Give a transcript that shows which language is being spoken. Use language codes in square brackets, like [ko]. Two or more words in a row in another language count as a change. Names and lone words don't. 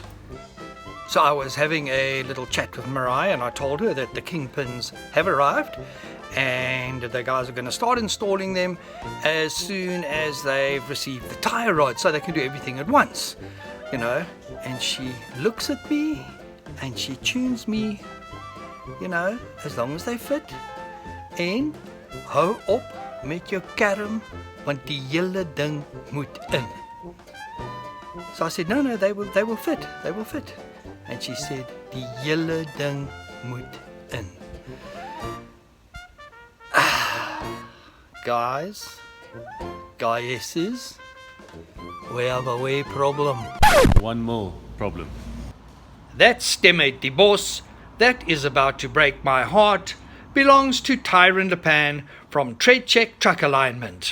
[en] So I was having a little chat with Mirai, and I told her that the Kingpins have arrived and the guys are going to start installing them as soon as they've received the tire rod, so they can do everything at once, and she looks at me and she tunes me, as long as they fit, and [af] hou op met jou kerm, want die hele ding moet in. [en] So I said, no, they will fit, and she said, [af] die hele ding moet in. [en] Guys, we have a wee problem. One more problem. That Stemme die Bos, that is about to break my heart, belongs to Tyron Lepan from Tread Check Truck Alignment.